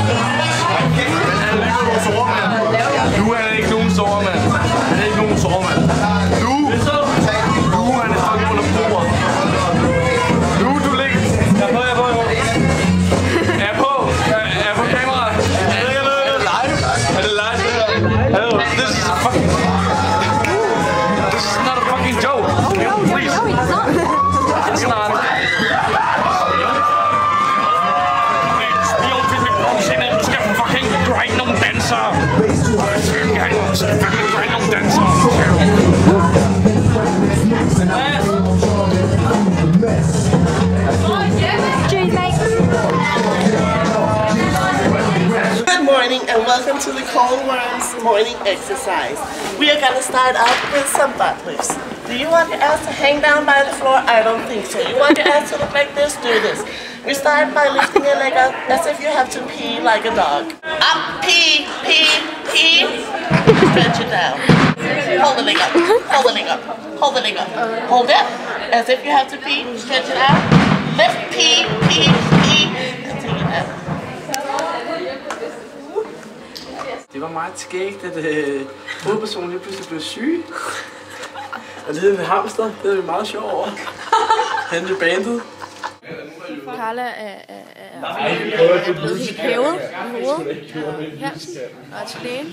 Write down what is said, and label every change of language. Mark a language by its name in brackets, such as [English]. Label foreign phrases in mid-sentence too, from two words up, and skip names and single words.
[Danish] Du er ikke nogen sovermand. Han er ikke nogen sovermand. Du er en fucking under bordet. Du ligger... Jeg er på. Er jeg på kamera? Er det live? Er det live? [English] Hello, this is fucking... This is not a fucking joke. Please. It's not. [Danish] Du skal [English] fucking grind [Danish] nogle dansere. Du skal [English] fucking grind [Danish] nogle dansere. [English] Good morning and welcome to the Cold Worms morning exercise. We are going to start out with some butt lifts. Do you want your ass to hang down by the floor? I don't think so. You want your ass to look like this? Do this. We start by lifting your leg up as if you have to pee like a dog. Up, pee, pee, pee. Stretch it down. Hold the leg up. Hold the leg up. Hold the leg up. Hold it as if you have to pee. Stretch it out. Lift, pee, pee, pee. And take it down. [Danish] Det var meget skægt, at hovedpersonen lige pludselig blev syg. Og lede med hamster, det er vi meget sjov over. Hente bandet. Carla er blevet helt hævet i hovedet her, og er til lægen.